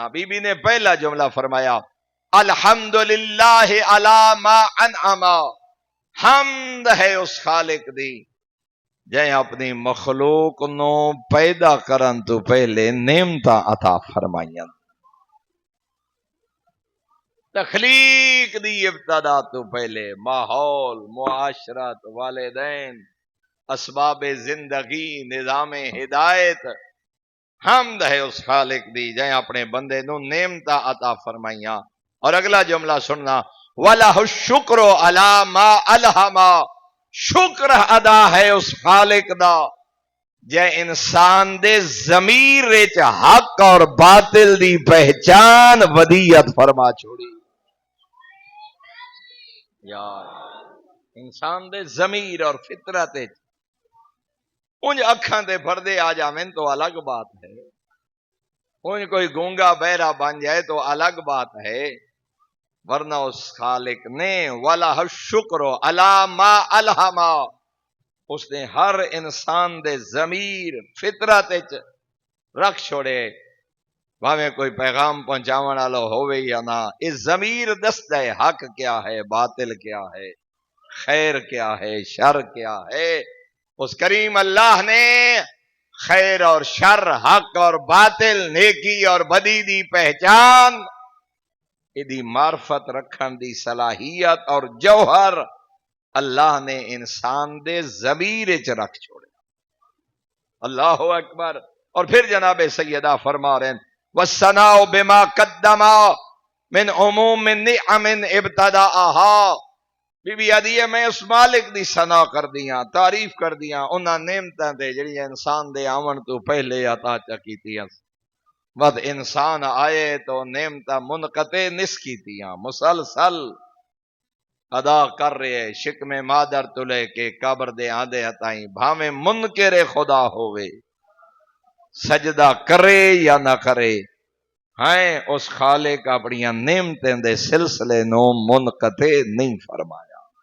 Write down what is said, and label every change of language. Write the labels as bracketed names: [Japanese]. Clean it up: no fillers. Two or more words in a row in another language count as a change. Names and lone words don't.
[Punjabi] بی بی نے پہلا جملہ فرمایا، [Arabic] الحمدللہ علی ما انعم، [Punjabi] حمد ہے اس خالق دی جائیں اپنی مخلوق نو پیدا کرن تو پہلے نعمتاں عطا فرمائیاں، تخلیق دی ابتدا تو پہلے ماحول، معاشرت، والدین، اسباب زندگی، نظام ہدایت، حمد ہے اس خالق دی جائیں اپنے بندے نو نعمتاں عطا فرمائیاں۔ اور اگلا جملہ سننا، [Arabic] وَلَهُ الشُّكْرُ عَلَى مَا أَلْهَمَ، [Punjabi] شکر ادا ہے اس خالق دا جے انسان دے ضمیر وچ حق اور باطل دی پہچان ودیت فرما چھوڑی، یار انسان دے ضمیر اور فطرت وچ انج اکھاں دے پردے آ جاویں تو الگ بات ہے، انج کوئی گونگا بہرا بن جائے تو الگ بات ہے، ورنہ اس خالق نے [Arabic] وَلَهُ الشُّكْرُ عَلَى مَا أَلْهَمَ، [Punjabi] اس نے ہر انسان دے ضمیر فطرت وچ رکھ چھوڑے، بھاویں کوئی پیغام پہنچاون والا ہووے یا نہ، اس ضمیر دستا ہے حق کیا ہے، باطل کیا ہے، خیر کیا ہے، شر کیا ہے۔ اس کریم اللہ نے خیر اور شر، حق اور باطل، نیکی اور بدی دی پہچان، دی معرفت رکھن دی صلاحیت اور جوہر اللہ نے انسان دے ضمیر وچ رکھ چھوڑے، [Arabic] اللہ اکبر۔ [Urdu] اور پھر جناب سیدہ فرما رہے ہیں، [Arabic] والثناء بما قدم من عموم نعم ابتداءها، [Punjabi] بی بی آدھی ہے میں اس مالک دی ثنا کر دیاں، تعریف کر دیاں انہاں نعمتاں تے جڑیاں انسان دے آون تو پہلے عطا کیتیاں، ود انسان آئے تو نعمتاں منقطع نس کیتیاں، مسلسل ادا کر رہے شکم مادر تلے کے قبر دے آندے ہتائیں بھاویں منکر خدا ہوئے سجدہ کرے یا نہ کرے ہیں اس خالق اپنی نعمتیں دے سلسلے نو منقطع نہیں فرمایا۔